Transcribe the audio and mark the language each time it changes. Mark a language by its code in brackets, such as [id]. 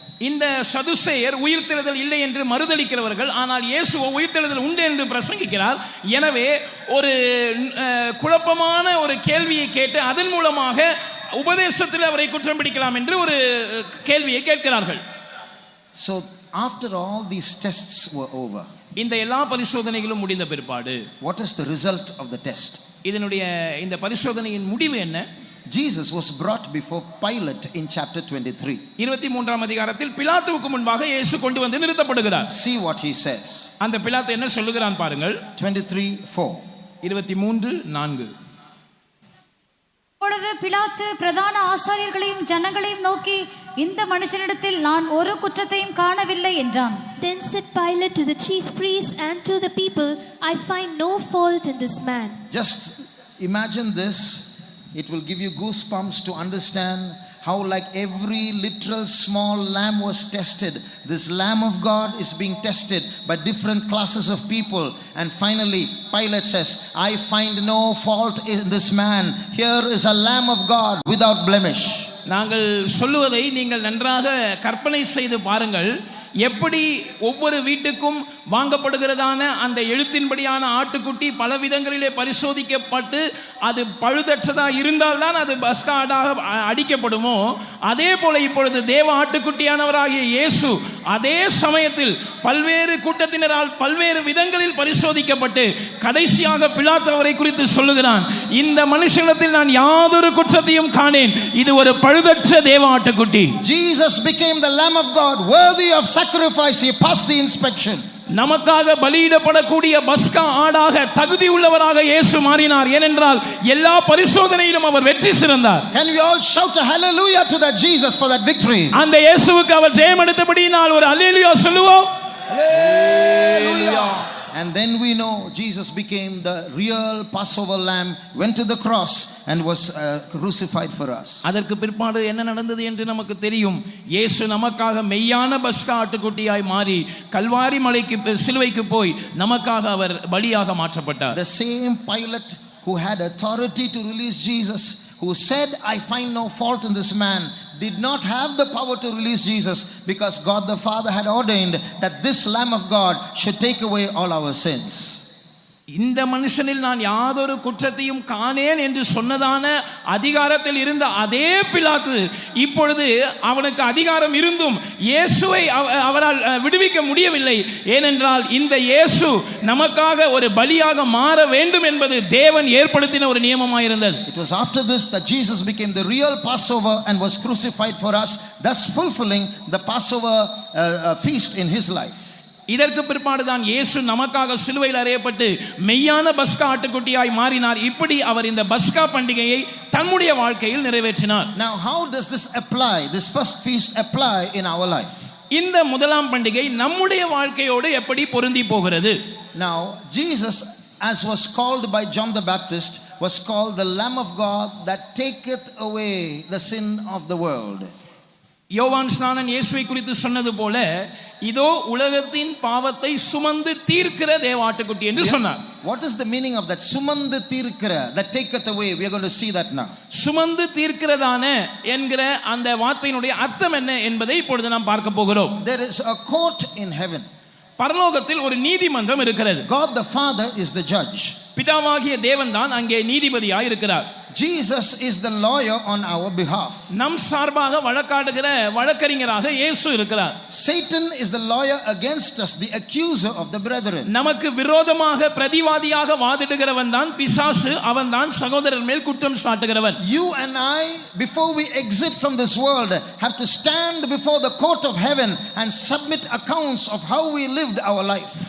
[ta] இந்த சதுசேயர் உயிர்த்தெழுதல் இல்லை என்று மறுதலிக்கிறவர்கள், ஆனால் இயேசுவோ உயிர்த்தெழுதல் உண்டு என்று பிரசங்கிக்கிறார். எனவே ஒரு குழப்பமான ஒரு கேள்வியை கேட்டு அதன் மூலமாக உபதேசத்தில் அவரை குற்றம் பிடிக்கலாம் என்று ஒரு கேள்வியை கேட்கிறார்கள். [en] So after all these tests were over, [ta] இந்த எல்லா பரிசோதனைகளும் முடிந்த பிற்பாடு [en] what is the result of the test? [ta] இந்த பரிசோதனையின் முடிவு என்ன? [en] Jesus was brought before Pilate in chapter 23. [ta] 23ஆம் அதிகாரத்தில் பிலாத்துவுக்கு முன்பாக இயேசு கொண்டு வந்து நிறுத்தப்படுகிறார். [en] See what he says. [ta] அந்த பிலாத்து என்ன சொல்லுகிறான் பாருங்கள். [en] 23:4. [ta] 23:4. அப்பொழுது பிலாத்து பிரதான ஆசாரியர்களையும் ஜனங்களையும் நோக்கி, இந்த மனுஷனிடத்தில் நான் ஒரு குற்றத்தையும் காணவில்லை என்றான். [en] Then said Pilate to the chief priests and to the people, I find no fault in this man. Just imagine this. It will give you goosebumps to understand how, like every literal small lamb was tested, this Lamb of God is being tested by different classes of people. And finally, Pilate says, I find no fault in this man. Here is a Lamb of God without blemish. [ta] நாங்கள் சொல்லுவதை நீங்கள் நன்றாக கற்பனை செய்து பாருங்கள். எப்படி ஒவ்வொரு வீட்டுக்கும் வாங்கப்படுகிறதான அந்த எழுத்தின்படியான ஆட்டுக்குட்டி பல விதங்களிலே பரிசோதிக்கப்பட்டு அது பழுதற்றதா இருந்தால்தான் அது பஸ்கா ஆடாக அடிக்கப்படுமோ, அதே போல இப்பொழுது தேவ ஆட்டுக்குட்டியானவராகிய இயேசு அதே சமயத்தில் பல்வேறு கூட்டத்தினரால் பல்வேறு விதங்களில் பரிசோதிக்கப்பட்டு கடைசியாக பிலாத்து அவரை குறித்து சொல்லுகிறான், இந்த மனுஷனிடத்தில் நான் யாதொரு குற்றத்தையும் காணேன், இது ஒரு பழுதற்ற தேவ ஆட்டுக்குட்டி. [en] Jesus became the Lamb of God, worthy of sacrifice. He passed the inspection. [ta] நமக்காக பலியிடப்படக்கூடிய பஸ்கா ஆடாக தகுதி உள்ளவராக இயேசு மாறினார். ஏனென்றால் எல்லா பரிசோதனையிலும் அவர் வெற்றி சிறந்தார். [en] Can we all shout a hallelujah to that Jesus for that victory? [ta] அந்த இயேசுவுக்கு அவர் ஜெயம் எடுத்தபடியினால் ஒரு அல்லேலூயா சொல்லுவோம். [en] Hallelujah. And then we know Jesus became the real Passover lamb, went to the cross and was crucified for us. [ta] அதற்கு பிற்பாடு என்ன நடந்தது என்று நமக்கு தெரியும். இயேசு நமக்காக மெய்யான பஸ்கா ஆட்டுக்குட்டியாய் மாறி கல்வாரி மலைக்கு சிலுவைக்கு போய் நமக்காக அவர் பலியாக மாற்றப்பட்டார். [en] The same Pilate who had authority to release Jesus, who said, I find no fault in this man, did not have the power to release Jesus because God the Father had ordained that this Lamb of God should take away all our sins. [ta] இந்த மனுஷனில் நான் யாதொரு குற்றத்தையும் காணேன் என்று சொன்னதான அதிகாரத்தில் இருந்த அதே பிலாத்து இப்பொழுது அவனுக்கு அதிகாரம் இருந்தும் இயேசுவை அவரால் விடுவிக்க முடியவில்லை. ஏனென்றால் இந்த இயேசு நமக்காக ஒரு பலியாக மாற வேண்டும் என்பது தேவன் ஏற்படுத்தின ஒரு நியமமாயிருந்தது. [en] It was after this that Jesus became the real Passover and was crucified for us, thus fulfilling the Passover feast in his life. [ta] இதற்கு பிற்பாடுதான் இயேசு நமக்காக சிலுவையில் அறையப்பட்டு மெய்யான பஸ்கா ஆட்டுக்குட்டியாய் மாறினார். இப்படி அவர் இந்த பஸ்கா பண்டிகையை தன்னுடைய வாழ்க்கையில் நிறைவேற்றினார். [en] Now how does this apply, this first feast apply in our life? [ta] இந்த முதலாம் பண்டிகை நம்முடைய வாழ்க்கையோடு எப்படி பொருந்தி போகிறது? [en] Now Jesus, as was called by John the Baptist, was called the Lamb of God that taketh away the sin of the world. [ta] யோவான் ஸ்நானன் இயேசுவை குறித்து சொன்னது போல இதோ உலகத்தின் பாவத்தை சுமந்து தீர்க்கிற தேவ ஆட்டுக்குட்டி என்று சொன்னார். [en] What is the meaning of that? [ta] சுமந்து தீர்க்கிற, [en] that taketh away. We are going to see that now. [ta] சுமந்து தீர்க்கிறதான என்கிற அந்த வார்த்தையினுடைய அர்த்தம் என்ன என்பதை இப்பொழுது நாம் பார்க்க போகிறோம். [en] There is a court in heaven. [ta] பரலோகத்தில் ஒரு நீதிமன்றம் இருக்கிறது. [en] God the Father is the judge. [ta] பிதாவாகிய தேவன் தான் அங்கே நீதிபதியாய் இருக்கிறார். [en] Jesus is the lawyer on our behalf. [ta] நம் சார்பாக வழக்காடுகிற வழக்கறிஞராக இயேசு இருக்கிறார். [en] Satan is the lawyer against us, the accuser of the brethren. [ta] நமக்கு விரோதமாக பிரதிவாதியாக வாதிடுகிறவன் தான் பிசாசு, அவன் தான் சகோதரர் மேல் குற்றம் சாட்டுகிறவன். [en] You and I, before we exit from this world, have to stand before the court of heaven and submit accounts of how we lived our life.